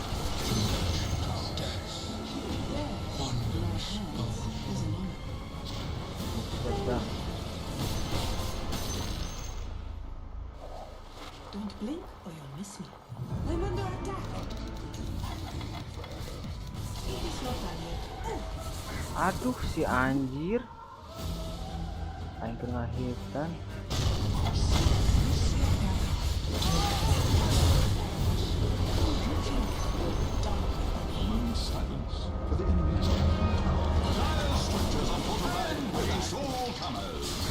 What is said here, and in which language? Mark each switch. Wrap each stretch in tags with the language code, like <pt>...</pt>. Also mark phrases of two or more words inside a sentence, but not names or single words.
<en>Wonders is an honor. Don't blink or you'll miss me. I'm under attack. It is not done yet.</en> <su>Aduh si anjir. Aing kena hitan.</su> <en>Silence for the enemies. Dire structures are fortified against all comers.</en>